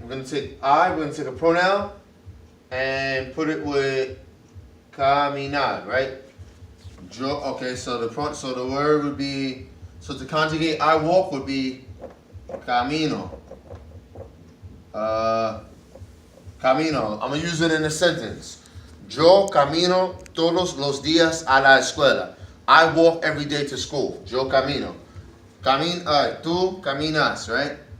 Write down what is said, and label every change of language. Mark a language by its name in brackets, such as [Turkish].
[English] We're going to take we're going to take a pronoun and put it with caminar, right? Okay, so the word would be, so to conjugate I walk would be camino. Camino. I'm going to use it in a sentence. [Spanish] Yo camino todos los días a la escuela. [English] I walk every day to school. [Spanish] Yo camino. Tú caminas, [English] right?